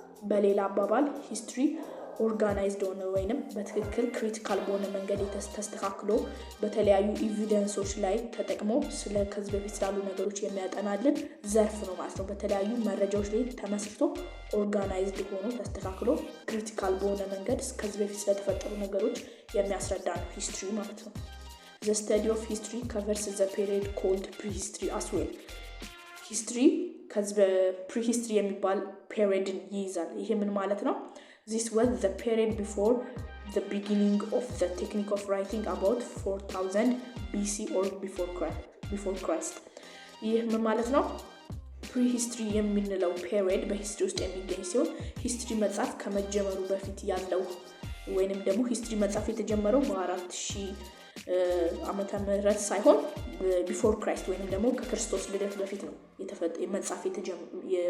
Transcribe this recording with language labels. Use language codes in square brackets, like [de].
[am] በሌላ አባባል ሂስትሪ ኦርጋናይዝድ ሆነ ወይንም በትክክል ክሪቲካል በሆነ መንገድ ተስተካክሎ በተለያዩ ኤቪደንሶች ላይ ተጠቅሞ ስለ ከዚህ በፊት ስላሉ ነገሮች የሚያጠናልን ዘርፍ ነው ማለት ነው። በተለያዩ መረጃዎች ላይ ተመስርቶ ኦርጋናይዝድ ሆኖ ተስተካክሎ ክሪቲካል በሆነ መንገድ ከዚህ በፊት ስለተፈጠሩ ነገሮች የሚያስረዳ ነው ሂስትሪ ማለት ነው። [en] The study of history covers the period called prehistory as well. [am] History ከዚህ prehistory የሚባል periodን ይይዛል። ይሄ ምን ማለት ነው? [en] This was the period before the beginning of the technique of writing about 4000 BC or before Christ. [am] ይህ ምን ማለት ነው? prehistory የምንለው period በሂስትሪ ውስጥ የሚገኝ ሲሆን ሂስትሪ መጻፍ ከመጀመሩ በፊት ያለው ወይንም ደግሞ ሂስትሪ መጻፍ የተጀመረው በ4000 ዓመተ ምህረት ሳይሆን ቢፎር ክራይስት ወይንም ደግሞ ከክርስቶስ ልደት በፊት ነው መጻፍ የተጀመረው።